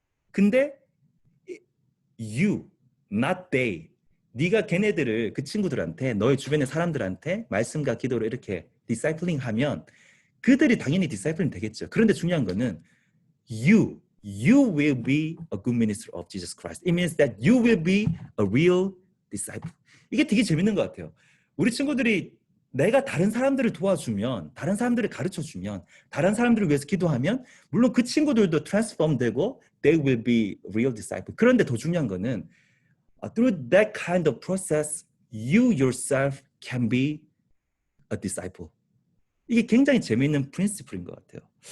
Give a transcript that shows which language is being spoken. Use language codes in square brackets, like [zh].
[en] 근데 you, not they. [ko] 네가 걔네들을 그 친구들한테 너의 주변의 사람들한테 말씀과 기도로 이렇게 discipling 하면 그들이 당연히 discipling 되겠죠. 그런데 중요한 거는 [en] you will be a good minister of Jesus Christ. It means that you will be a real disciple. [ko] 이게 되게 재밌는 것 같아요. 우리 친구들이 내가 다른 사람들을 도와주면, 다른 사람들을 가르쳐주면, 다른 사람들을 위해서 기도하면 물론 그 친구들도 트랜스폼 되고 [en] they will be real disciple. [ko] 그런데 더 중요한 거는 [en] through that kind of process, you yourself can be a disciple. [ko] 이게 굉장히 재미있는 프린시플인 것 같아요.